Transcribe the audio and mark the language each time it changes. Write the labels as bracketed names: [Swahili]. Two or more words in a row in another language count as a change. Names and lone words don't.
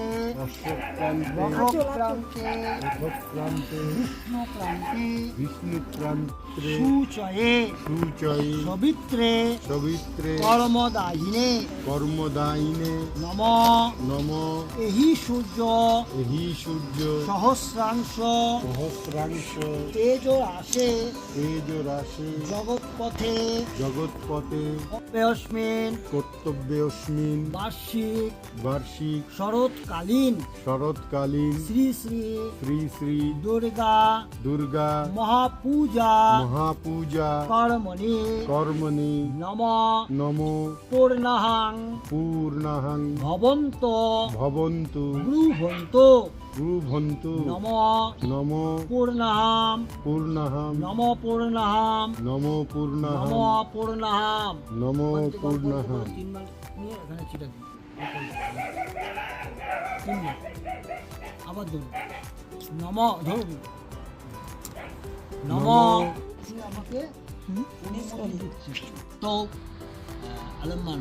[Sanskrit] অশ্বক্রান্তে মখক্রান্তে অথক্রান্তে বিষ্ণুক্রান্তে বিষ্ণুক্রান্তে সূচয়ে সূচয়ে সবিত্রে সবিত্রে কর্মদায়িনে কর্মদায়িনে নমো নমো এহি সূর্য এহি সূর্য সহস্রাংশ সহস্রাংশ তেজরাশে তেজরাশে জগৎপথে জগৎপথে অপ্যস্মিন কর্তব্যস্মিন বার্ষিক বার্ষিক শরৎকালীন শরৎকালীন শ্রী শ্রী শ্রী শ্রী দুর্গা দুর্গা মহাপূজা মহাপূজা কর্মণি কর্মণি নম নমো পূর্ণাহাং পূর্ণাহং ভবন্ত ভবন্তু ব্রুভন্তু ব্রুভন্তু নম নমো পূর্ণাহাম পূর্ণাহং নম পূর্ণাহাম নমো নম পূর্ণাহং পূর্ণাহাম নমো পূর্ণাহং [Bangla] তিনবার নিয়ে এখানে ছিটা দিন তিনবার আবার ধরুন নম ধরুন নম তুমি আমাকে দিচ্ছি তো আলম্মান